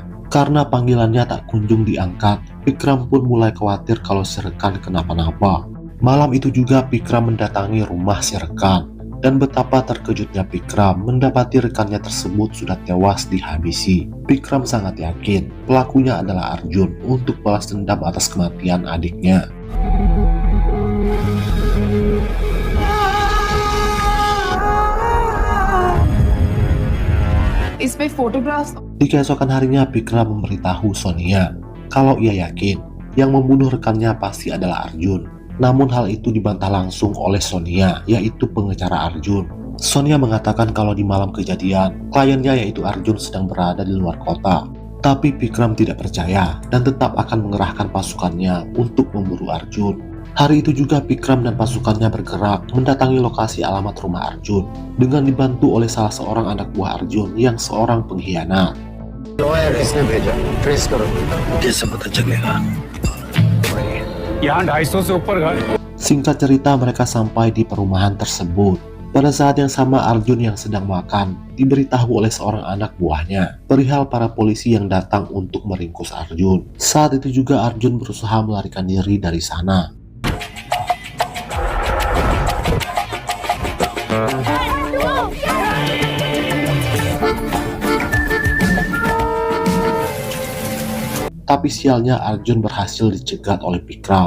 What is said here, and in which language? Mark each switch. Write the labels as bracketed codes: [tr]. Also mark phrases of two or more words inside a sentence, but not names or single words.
[id] Karena panggilannya tak kunjung diangkat, Vikram pun mulai khawatir kalau si rekan kenapa-napa. Malam itu juga Vikram mendatangi rumah si rekan, dan betapa terkejutnya Vikram mendapati rekannya tersebut sudah tewas dihabisi. Vikram sangat yakin pelakunya adalah Arjun untuk balas dendam atas kematian adiknya. [hi] इसमें फोटोग्राफ्स [id] Di keesokan harinya Vikram memberitahu Sonia kalau ia yakin yang membunuh rekannya pasti adalah Arjun. Namun hal itu dibantah langsung oleh Sonia, yaitu pengecara Arjun. Sonia mengatakan kalau di malam kejadian, kliennya yaitu Arjun sedang berada di luar kota. Tapi Vikram tidak percaya dan tetap akan mengerahkan pasukannya untuk memburu Arjun. Hari itu juga Vikram dan pasukannya bergerak mendatangi lokasi alamat rumah Arjun dengan dibantu oleh salah seorang anak buah Arjun yang seorang pengkhianat. [hi] लॉयर इसने भेजा, ट्रेस करो। कैसे पता चलेगा? यहाँ 250 से ऊपर घर। [id] Singkat cerita, mereka sampai di perumahan tersebut. Pada saat yang sama, Arjun yang sedang makan diberitahu oleh seorang anak buahnya perihal para polisi yang datang untuk meringkus Arjun. Saat itu juga Arjun berusaha melarikan diri dari sana. Tapi sialnya Arjun berhasil dicegat oleh Vikram.